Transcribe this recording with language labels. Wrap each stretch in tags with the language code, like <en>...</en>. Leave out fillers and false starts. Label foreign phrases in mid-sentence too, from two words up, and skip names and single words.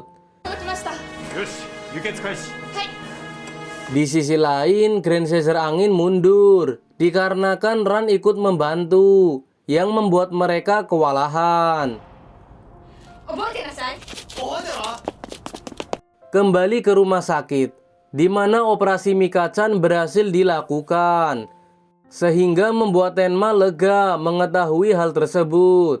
<ja>届きました。よし、輸血開始。はい。</ja> <id>Di sisi lain, Grand Caesar angin mundur dikarenakan Ran ikut membantu, yang membuat mereka kewalahan.</id> <ja>覚えてなさい。</ja> <id>Kembali ke rumah sakit, di mana operasi Mika-chan berhasil dilakukan, sehingga membuat Tenma lega mengetahui hal tersebut.</id>